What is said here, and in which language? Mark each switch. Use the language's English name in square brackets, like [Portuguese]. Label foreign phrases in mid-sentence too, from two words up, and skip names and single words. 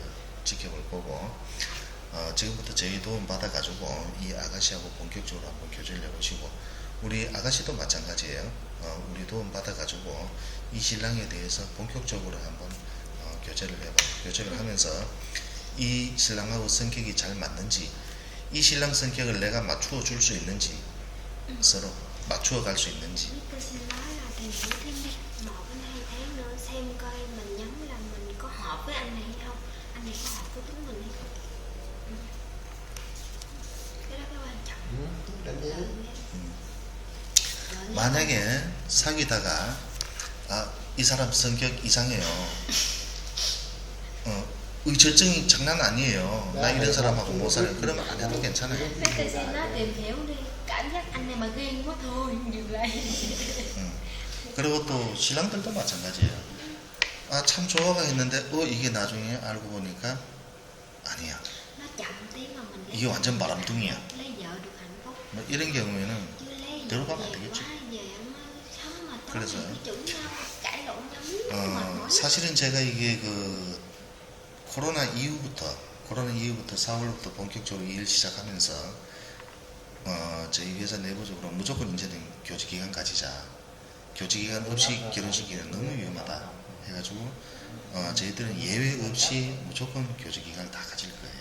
[Korean] 지켜볼 거고 지금부터 저희 도움 받아가지고 이 아가씨하고 본격적으로 한번 교제를 해보시고 우리 아가씨도 마찬가지예요. 우리 도움 받아가지고 이 신랑에 대해서 본격적으로 한번 교제를 하면서 이 신랑하고 성격이 잘 맞는지 이 신랑 성격을 내가 맞추어 줄 수 있는지 서로 맞추어 갈 수 있는지 [Vietnamese] Tôi xin nói là tìm hiểu thêm đi 1 đến 2 tháng nữa xem coi mình nhắm là mình có hợp với anh này hay không, anh này có hợp với tính mình hay không. Cái đó cái quan trọng. Đánh giá. [Korean] 만약에 사귀다가 이 사람 성격 이상해요. 의절증이 장난 아니에요. 나 이런 사람하고 못 살아요. 그러면 안 해도 괜찮아요. [Vietnamese] Thế tôi xin nói tìm hiểu đi, cảm giác anh này mà ghen quá thôi, dừng lại. [Korean] 그리고 또 신랑들도 마찬가지예요. 참 좋아가 했는데 이게 나중에 알고 보니까 아니야. [Vietnamese] Nó chậm tí mà mình [Korean] 이게 완전 바람둥이야. [Vietnamese] lấy vợ được hạnh phúc. [Korean] 뭐 이런 경우에는 [Vietnamese] Chứ lấy vợ [Korean] 들어가면 안 [Vietnamese] về [Korean] 되겠지. [Vietnamese] quá về nó sống mà tối [Korean] 그래서 [Vietnamese] ngày chửi nhau, cãi lộn nhau mệt mỏi. [Korean] 사실은 제가 이게 코로나 이후부터 4월부터 본격적으로 일 시작하면서 저희 회사 내부적으로 무조건 이제는 교직기간 가지자. 교직기간 없이 결혼시키기는 너무 위험하다 해가지고 저희들은 예외 없이 무조건 교직기간을 다 가질 거예요.